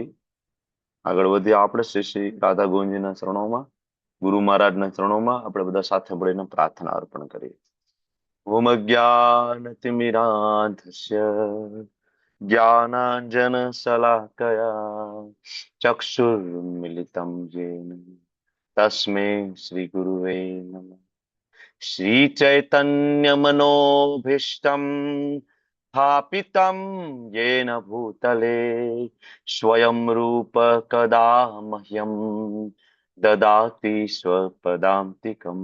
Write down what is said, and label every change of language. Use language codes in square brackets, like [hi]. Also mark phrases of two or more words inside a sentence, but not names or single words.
[gu] આગળ વધીએ આપણે શ્રી શ્રી રાધા ગોવિંદજીના ચરણોમાં, ગુરુ મહારાજના ચરણોમાં આપણે બધા સાથે મળીને પ્રાર્થના અર્પણ કરીએ. [sa] ઓમ અજ્ઞાનતિમિરાન્ધસ્ય જ્ઞાનાંજન શલાકયા ચક્ષુર્મિલિતમ येन तस्मै श्री गुरुवे नमः. श्री चैतन्य मनोभीष्टम स्थापितम येन भूतले स्वयं रूप कदा मह्यम ददाति स्वपदान्तिकम्.